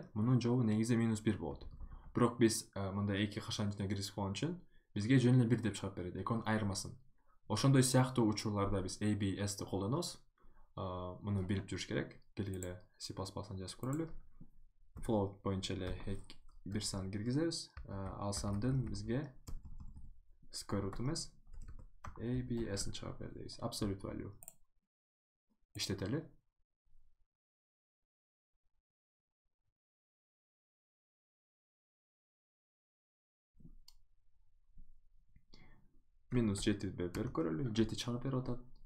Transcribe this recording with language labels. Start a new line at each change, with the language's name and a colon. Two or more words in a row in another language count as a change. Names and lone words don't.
Kyrgyz: Мунун жообу негизи -1 болот. Бирок биз мындай 2 кашанын ичине киргизип койгон үчүн бизге жөн эле 1 деп чыгарып берет. Экөөнүн айырмасын. Ошондой сыяктуу учурларда биз abs'ти колдонобуз. Муну билип жүрүш керек. Келгиле C++дан жазып көрөлү. Float боюнча эле бир сан киргизебиз. Ал сандын бизге
English: square root
Kyrgyz: эмес, abs'ин чыгарып бер дейбиз.
English: Absolute value.
Kyrgyz: İşleteli. -7 берип көрөлү. 7 чыгарып берип атат.